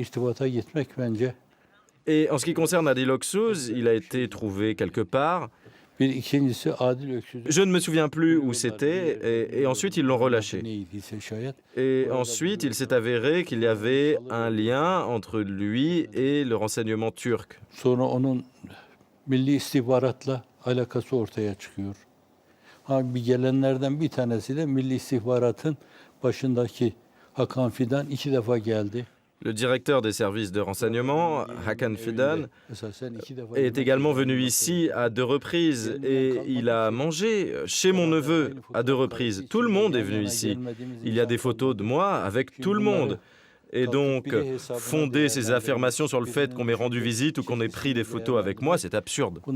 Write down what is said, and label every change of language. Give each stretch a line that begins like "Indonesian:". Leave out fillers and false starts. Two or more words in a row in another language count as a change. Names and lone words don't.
French: Et en ce qui concerne Adil Oksuz, il a été trouvé quelque part. Je ne me souviens plus où c'était, et ensuite ils l'ont relâché. Et ensuite, il s'est avéré qu'il y avait un lien entre lui et le renseignement turc.
Turkish: Bir gelenlerden bir tanesi de Milli İstihbarat'ın başındaki Hakan Fidan 2 defa geldi.
French: Le directeur des services de renseignement, Hakan Fidan, est également venu ici à 2 reprises et il a mangé chez mon neveu à 2 reprises. Tout le monde est venu ici. Il y a des photos de moi avec tout le monde. Et donc, fonder ces affirmations sur le fait qu'on m'ait rendu visite ou qu'on ait pris des photos avec moi, c'est absurde.